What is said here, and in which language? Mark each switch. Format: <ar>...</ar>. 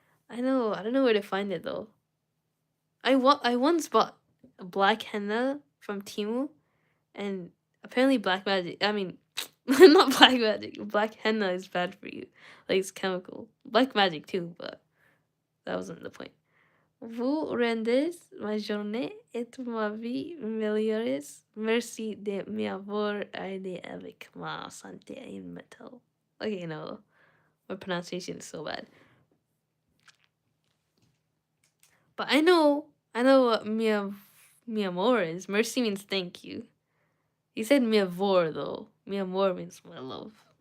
<en>I don't know where to find it though. I once bought a black henna from Timu, and apparently black magic. I mean, not black magic. Black henna is bad for you. Like it's chemical. Black magic too, but that wasn't the point.</en> <fr>Vous rendez ma journée et ma vie meilleures. Merci de m'avoir aidé avec ma santé et mental.</fr> <en>Okay, no. My pronunciation is so bad. But I know what mi amor is. Mercy means thank you. You said mi amor though. Mi amor means my love.</en>